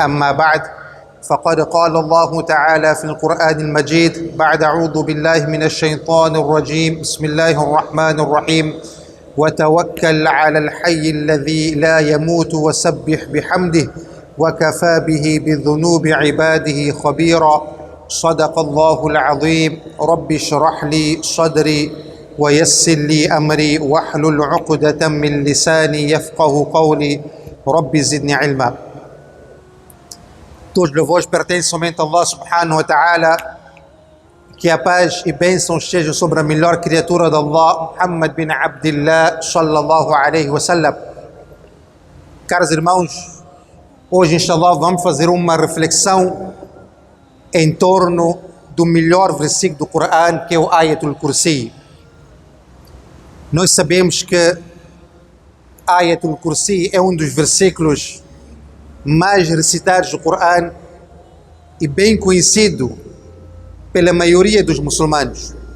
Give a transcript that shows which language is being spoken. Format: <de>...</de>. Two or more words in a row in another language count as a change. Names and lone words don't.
<ar>أما بعد، فقد قال الله تعالى في القرآن المجيد بعد أعوذ بالله من الشيطان الرجيم: بسم الله الرحمن الرحيم، وتوكل على الحي الذي لا يموت وسبح بحمده وكفى به بذنوب عباده خبيرا. صدق الله العظيم. رب اشرح لي صدري ويسر لي أمري واحلل عقدة من لساني يفقه قولي. رب زدني علما.</ar> <pt>Todos os louvores pertencem somente a Allah</pt> <ar>سبحانه وتعالى.</ar> <pt>Que a paz e bênçãos estejam sobre a melhor criatura de Allah, Muhammad bin Abdillah</pt> <ar>صلى الله عليه وسلم.</ar> <pt>Caros irmãos, hoje inshallah vamos fazer uma reflexão em torno do melhor versículo do Coran, que é o Ayatul Kursi. Nós sabemos que Ayatul Kursi é um dos versículos mais recitados do Coran e bem conhecido pela maioria dos muçulmanos.</pt>